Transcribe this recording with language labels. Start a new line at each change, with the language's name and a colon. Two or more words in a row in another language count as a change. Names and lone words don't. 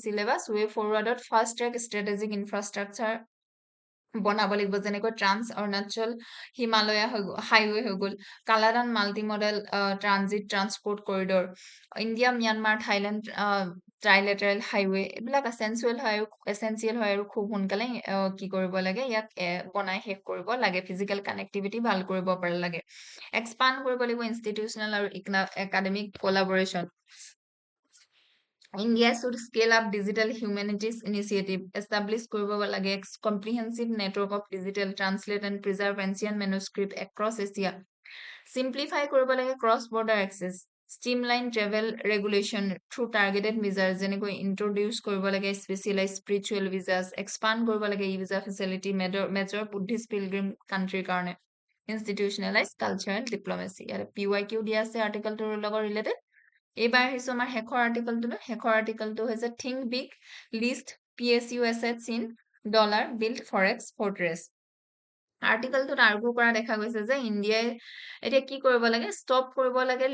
English: syllabus way forwardত fast track strategic infrastructure
Assamese: বনাব লাগিব যেনেকৈ ট্ৰান্স অৰুণাচল হিমালয়া হাইৱে হৈ গ'ল কালাদান মাল্টি মডেল ট্ৰানজিট ট্ৰান্সপৰ্ট কৰিডৰ ইণ্ডিয়া ম্যানমাৰ থাইলেণ্ড ট্ৰাইলেটাৰেল হাইৱে এইবিলাক এচেঞ্চিয়েল হয় আৰু খুব সোনকালে কি কৰিব লাগে ইয়াক বনাই শেষ কৰিব লাগে
English: physical connectivity
Assamese: ভাল কৰিব পাৰে লাগে এক্সপাণ্ড কৰিব লাগিব ইনষ্টিটিউচনেল আৰু
English: academic collaboration India should scale up digital humanities initiative, establish
Assamese: কৰিব লাগে
English: comprehensive network of digital translate and preserve ancient manuscript across Asia. Simplify
Assamese: কৰিব লাগে
English: cross border access. Streamline travel regulation through targeted measures
Assamese: যেনেকৈ
English: introduce
Assamese: কৰিব লাগে
English: specialized spiritual visas, expand
Assamese: কৰিব লাগে
English: e-visa facility major Buddhist pilgrim country কাৰণে. Institutionalize culture and diplomacy.
Assamese: ইয়াতে PYQ দিয়া আছে আৰ্টিকেলটোৰ লগত ৰিলেটেড এইবাৰ আহিছো আমাৰ শেষৰ আৰ্টিকেলটো হৈছে থিংক বিগ লিষ্ট PSU এছেটছ ইন ডলাৰ বিল্ড ফৰেক্স ফৰ্ট্ৰেছ আৰ্টিকেলটোত আৰ্গু কৰা দেখা গৈছে যে ইণ্ডিয়াই এতিয়া কি কৰিব লাগে ষ্টপ কৰিব লাগে